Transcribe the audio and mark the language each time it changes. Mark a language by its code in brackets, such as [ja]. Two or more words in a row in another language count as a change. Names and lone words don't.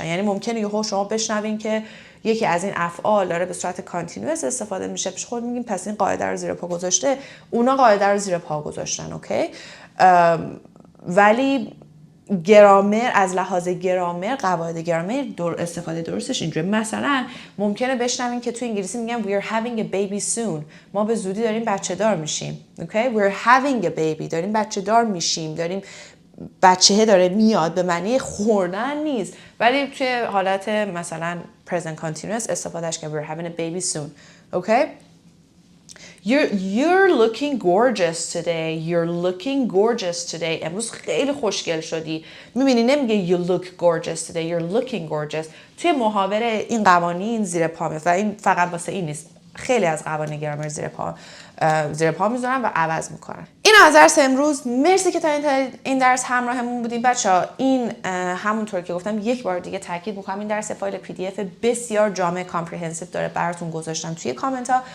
[fa] یعنی ممکنه یهو شما بشنوین که یکی از این افعال داره به صورت کانتینوس استفاده میشه، پیش خود میگیم پس این قاعده رو زیر پا گذاشته، اونا قاعده رو زیر پا گذاشتن. اوکی؟ ولی گرامر، از لحاظ گرامر، قواعد گرامر استفاده درستش اینجوری. مثلا ممکنه بشنوین که تو انگلیسی میگن [en] we're having a baby soon. [fa] ما به زودی داریم بچه دار میشیم. [en] اوکی؟ we're having a baby. [fa] داریم بچه دار میشیم. داریم بچه داره میاد، به معنی خوردن نیست. ولی توی حالت مثلا [en] present continuous [fa] استفادهش که [en] we're having a baby soon. Okay? You're looking gorgeous today. You're looking gorgeous today. [fa] امروز خیلی خوشگل شدی. میبینی نمیگه [en] you look gorgeous today. You're looking gorgeous. [fa] توی محاوره این قوانین زیر پا میاد و این فقط واسه این نیست. خیلی از قوانین گرامر زیر پا میذارن و عوض میکنن. این از درس امروز. مرسی که تا این درس همراهمون بودیم بچه‌ها. این همونطور که گفتم یک بار دیگه تاکید میکنم این درس فایل PDF بسیار جامع کامپریهنسیو داره براتون گذاشتم توی کامنت ها.